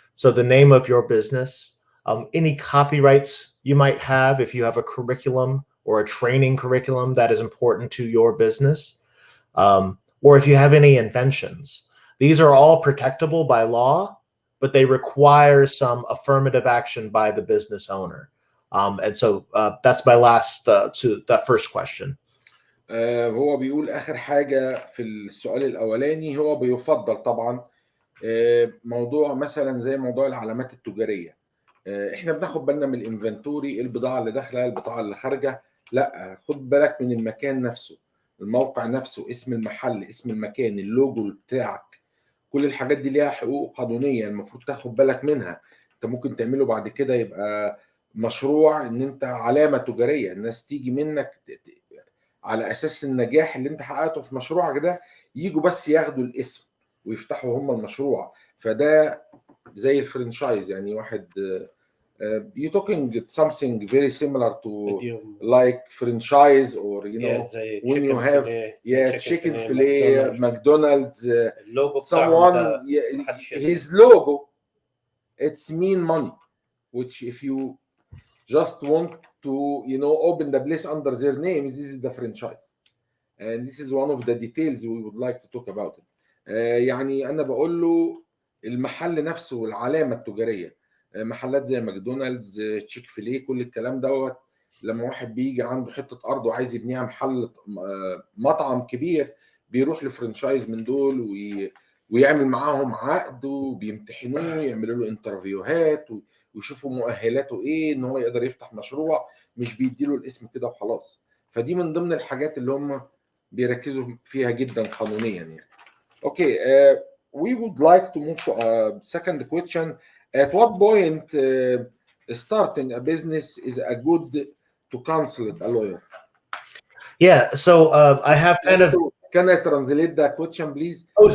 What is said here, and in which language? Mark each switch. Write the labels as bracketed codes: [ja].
[en] So the name of your business, any copyrights you might have if you have a curriculum or a training curriculum that is important to your business, or if you have any inventions. These are all protectable by law, but they require some affirmative action by the business owner. And so that's my last to that first question. [ar] هو بيقول آخر حاجة في السؤال الأولاني، هو بيفضل طبعا موضوع مثلا زي موضوع العلامات التجارية. احنا بناخد بالنا من الانفنتوري، البضاعة اللي داخلة البضاعة اللي خارجة، لا خد بالك من المكان نفسه، الموقع نفسه، اسم المحل، اسم المكان، اللوجو بتاعك، كل الحاجات دي ليها حقوق قانونية المفروض تاخد بالك منها. انت ممكن تعمله بعد كده يبقى مشروع ان انت علامة تجارية، الناس تيجي منك على اساس النجاح اللي انت حققته في مشروعك ده، يجوا بس ياخدوا الاسم ويفتحوا هم المشروع. فده زي الفرنشايز، يعني واحد [en] you talking something very similar to like franchise, or you know when you have chicken fillet, McDonald's, someone his logo, it's mean money, which if you just want to open the place under their names, this is the franchise, and this is one of the details we would like to talk about it. [ar] يعني انا بقول له المحل نفسه والعلامه التجاريه، محلات زي ماكدونالدز، تشيك فيليه، كل الكلام دوت لما واحد بيجي عنده حته ارض وعايز يبنيها محل مطعم كبير، بيروح لفرنشايز من دول ويعمل معاهم عقد، وبيمتحنوه، يعملوا له انترفيوهات ويشوفوا مؤهلاته ايه ان هو يقدر يفتح مشروع، مش بيديله الاسم كده وخلاص. فدي من ضمن الحاجات اللي هم بيركزوا فيها جدا قانونيا يعني. [en] Okay, we would like to move to a second question. At what point starting a business is a good to consult a lawyer? Yeah, so I have kind of. Can I translate the question, please?